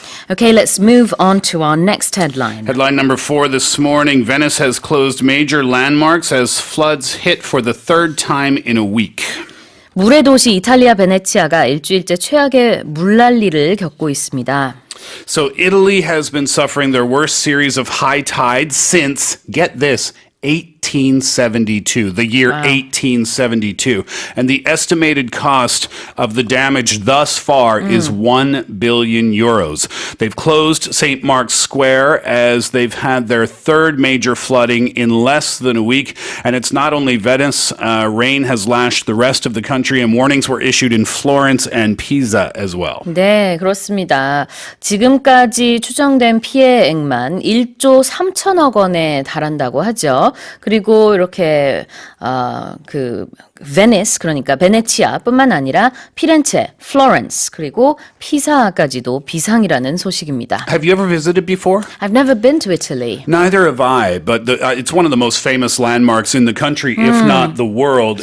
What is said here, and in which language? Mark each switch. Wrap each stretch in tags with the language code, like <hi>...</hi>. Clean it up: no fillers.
<en>Okay, let's move on to our next headline. Headline number 4 this morning. Venice has closed major landmarks as floods hit for the third time in a week.</en> <ko>물의 도시 이탈리아 베네치아가 일주일째 최악의 물난리를 겪고 있습니다.</ko> <en>So Italy has been suffering their worst series of high tides since, get this, 1872, the year 1872. And the estimated cost of the damage thus far is 1 billion euros. They've closed St. Mark's Square as they've had their third major flooding in less than a week. And it's not only Venice. Rain has lashed the rest of the country and warnings were issued in Florence and Pisa as well.</en> <ko>네, 그렇습니다. 지금까지 추정된 피해액만 1조 3천억 원에 달한다고 하죠. 그리고 이렇게 그 베니스 그러니까 베네치아뿐만 아니라 피렌체, 플로렌스 그리고 피사까지도 비상이라는 소식입니다.</ko> <en>Have you ever visited before? I've never been to Italy. Neither have I, but it's one of the most famous landmarks in the country, if not the world.</en>